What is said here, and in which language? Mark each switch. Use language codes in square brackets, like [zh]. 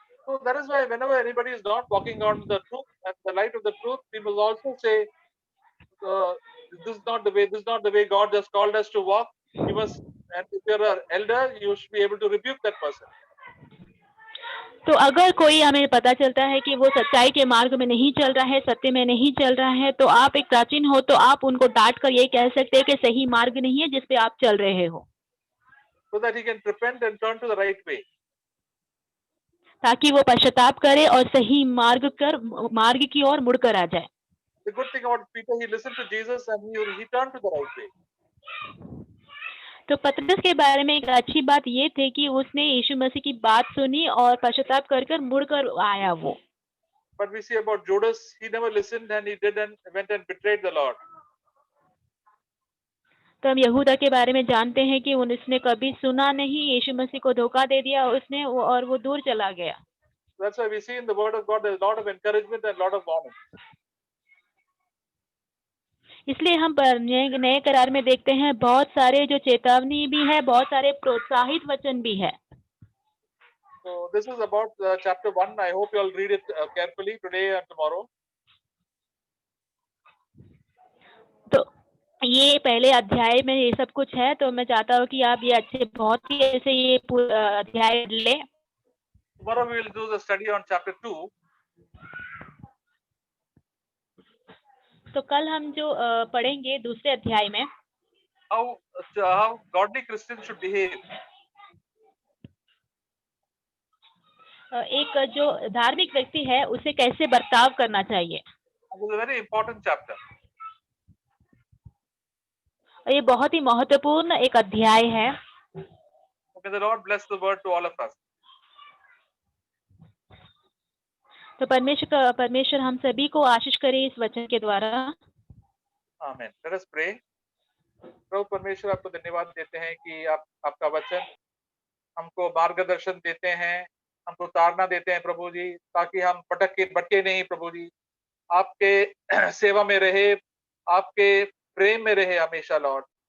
[en] So that is why whenever anybody is not walking on the truth and the light of the truth, people also say, "This is not the way. This is not the way God has called us to walk." You must, and if you're an elder, you should be able to rebuke that person. [hi] तो अगर कोई हमें पता चलता है कि वो सच्चाई के मार्ग में नहीं चल रहा है, सत्य में नहीं चल रहा है, तो आप एक प्राचीन हो तो आप उनको डांट कर ये कह सकते हैं कि सही मार्ग नहीं है जिस पे आप चल रहे हो. [en] So that he can repent and turn to the right way. [hi] ताकि वो पश्चाताप करे और सही मार्ग की ओर मुड़कर आ जाए. [en] The good thing about Peter, he listened to Jesus and he turned to the right way. [hi] तो पतरस के बारे में एक अच्छी बात ये थी कि उसने यीशु मसीह की बात सुनी और पश्चाताप कर मुड़कर आया वो. [en] But we see about Judas, he never listened and he went and betrayed the Lord. [hi] तो हम यहूदा के बारे में जानते हैं कि उसने कभी सुना नहीं, यीशु मसीह को धोखा दे दिया उसने और वो दूर चला गया. [en] That's why we see in the word of God there's a lot of encouragement and a lot of warning. [hi] इसलिए हम नए करार में देखते हैं बहुत सारे जो चेतावनी भी है, बहुत सारे प्रोत्साहित वचन भी है. [en] So this is about chapter 1. I hope you all read it carefully today and tomorrow. [hi] तो ये पहले अध्याय में ये सब कुछ है, तो मैं चाहता हूँ कि आप ये बहुत ही ऐसे ये अध्याय ले. [en] Tomorrow we will do the study on chapter 2. [hi] तो कल हम जो पढ़ेंगे दूसरे अध्याय में [en] how godly Christians should behave. [hi] एक जो धार्मिक व्यक्ति है उसे कैसे बर्ताव करना चाहिए. [en] This is a very important chapter. [hi] ये बहुत ही महत्वपूर्ण एक अध्याय है. [en] May the Lord bless the word to all of us. [hi] तो परमेश्वर हम सभी को आशीष करे इस वचन के द्वारा. [en] Amen. Let us pray. [hi] प्रभु परमेश्वर, आपको धन्यवाद देते हैं कि आपका वचन हमको मार्गदर्शन देते हैं, हमको तारना देते हैं प्रभु जी, ताकि हम भटके नहीं प्रभु जी, आपके सेवा में रहे, आपके प्रेम में रहे हमेशा लॉर्ड.